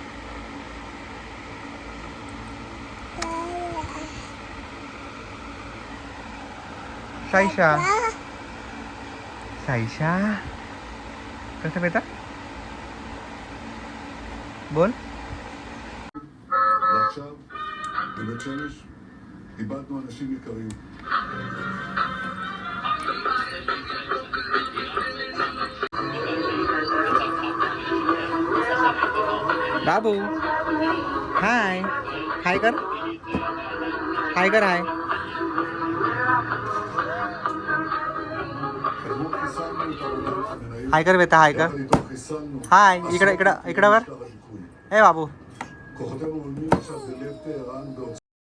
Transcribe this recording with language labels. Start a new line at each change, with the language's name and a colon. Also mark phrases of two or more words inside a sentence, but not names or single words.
Marathi: साईशा. साईशा. कसं बेटा? बोल.
Hebrew: ועכשיו, בבית שמש, איבדנו אנשים יקרים.
Marathi: बाबू हाय. हाय कर. हाय कर. हाय.
Hebrew: כמו חיסלנו את העולם המנהל,
Marathi: हाय कर बेटा. हाय कर.
Hebrew: יחד איתו חיסלנו
Marathi: हाय. इकडे इकडं इकडं वर.
Hebrew: משטר הליכוד.
Marathi: ए बाबू.
Hebrew: כוחותינו עולמים עכשיו בלב טהרן